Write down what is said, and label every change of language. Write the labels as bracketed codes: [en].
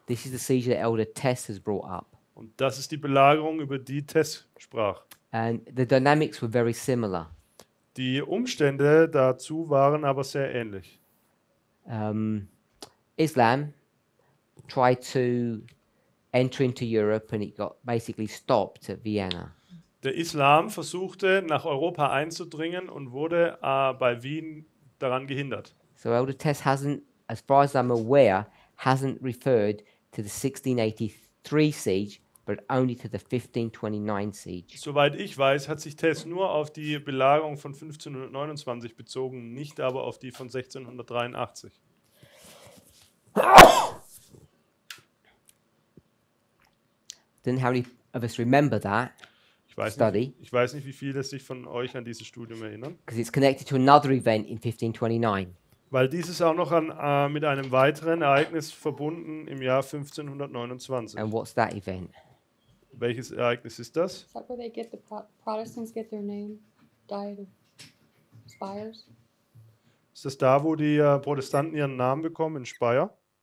[en] this is the siege that Elder Tess has brought up. [de] Und das ist die Belagerung, über die Tess sprach. [en] And the dynamics were very similar. [de] Die Umstände dazu waren aber sehr ähnlich. [en] Islam tried to enter into Europe and it got basically stopped at Vienna. [de] Der Islam versuchte, nach Europa einzudringen und wurde bei Wien daran gehindert. [en] So Elder Tess hasn't, as far as I'm aware, hasn't referred to the 1683 siege, but only to the 1529 siege. [de] Soweit ich weiß, hat sich Tess nur auf die Belagerung von 1529 bezogen, nicht aber auf die von 1683. [en] Don't how many of us remember that study, [de] Ich weiß nicht, wie viele sich von euch an dieses Studium erinnern, [en] because it's connected to another event in 1529. [de] weil dieses auch noch mit einem weiteren Ereignis verbunden im Jahr 1529. [en] And what's that event? [de] Welches Ereignis ist das? [en] Is that where they get the Protestants get their name? Diet of Spires? [de] Ist das da, wo die Protestanten ihren Namen bekommen, in Speyer?